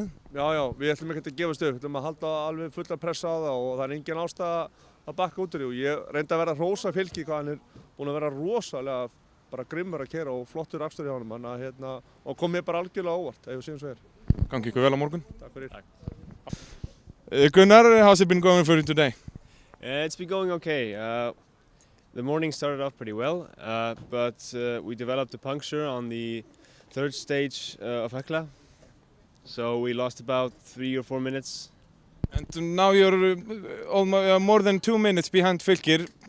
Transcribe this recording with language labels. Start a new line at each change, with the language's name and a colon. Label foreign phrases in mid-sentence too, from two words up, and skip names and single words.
Icelandic: Já, við ætlum ekkert að gefast upp, við ætlum að halda alveg fulla pressa á það og það er engin ástæða að bakka út úr því og ég reyndi að vera að hrósa fylki hvað hann er búinn að vera rosalega bara grimmur að keyra og flottur akstur hjá honum og kom mér bara algjörlega óvart ef við séum svo er. Gangi ykkur vel á morgun. Takk fyrir.
English: Gunnar, how's it been going for you today? It's been going okay. The morning started off pretty well, but we developed a puncture on the third stage of Hekla, so we lost about 3 or 4 minutes. And now you're almost more than 2 minutes behind Fylkir.